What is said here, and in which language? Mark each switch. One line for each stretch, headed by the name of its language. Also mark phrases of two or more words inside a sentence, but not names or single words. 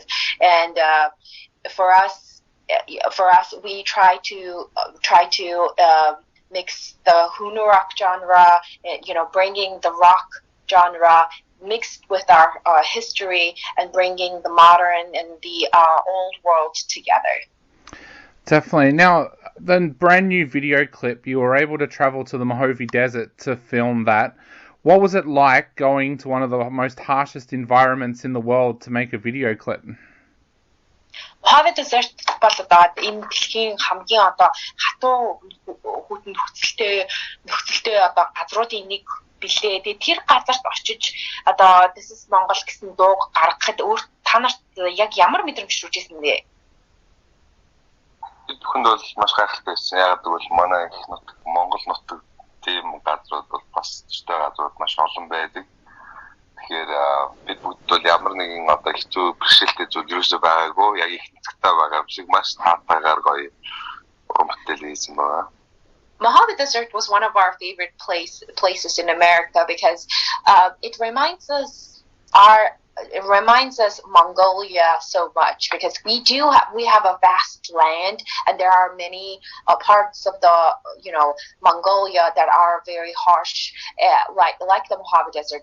English: And for us we try to mix the Hunu rock genre, bringing the rock genre mixed with our history, and bringing the modern and the old world together. Definitely. Now, the brand new video clip, you were able to travel to the Mojave Desert to film that. What was it like going to one of the most harshest environments in the world to make a video clip?
Mongolian: Mojave Desert бол одоо энэ дэлхийн хамгийн одоо хатуу хүйтэн нөхцөлтэй одоо газруудын нэг билээ. Тэгээд тэр газарт очиж одоо This is Монгол гэсэн дууг гаргахад өөр та нарт яг ямар мэдрэмж төрж ирсэн бэ? бид бүхэнд бол маш гайхалтай байсан. Яг гэвэл манай их нутаг Монгол нутаг тийм газрууд бол бас төстэй газрууд маш олон байдаг. Тэгэхээр бид бүгд бол ямар нэгэн одоо хэцүү бэрхшээлтэй зүйл юусоо байгаагүй. Яг их хэцэгтэй байгаа юм шиг маш таатайгаар гоё уран бүтээл хийсэн байгаа.
English: Mojave Desert was one of our favorite places in America because it reminds us Mongolia so much, because we have a vast land, and there are many parts of the Mongolia that are very harsh, like the Mojave Desert.